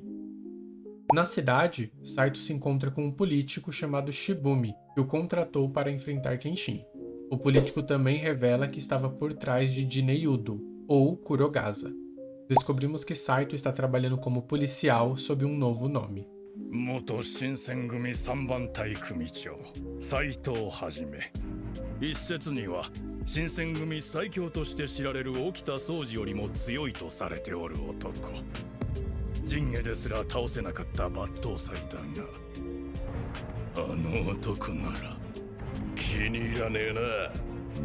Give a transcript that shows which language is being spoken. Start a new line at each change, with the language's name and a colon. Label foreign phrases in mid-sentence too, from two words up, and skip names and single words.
Portuguese: Na cidade, Saito se encontra com um político chamado Shibumi, que o contratou para enfrentar Kenshin. O político também revela que estava por trás de Jinei-Udo, ou Kurogaza. Descobrimos que Saito está trabalhando como policial sob um novo nome.
Japanese: 元新選組3番隊組長斉藤はじめ。一説には新選組最強として知られる沖田総司よりも強いとされておる男。陣下ですら倒せなかった抜刀斎だが、あの男なら気に入らねえな。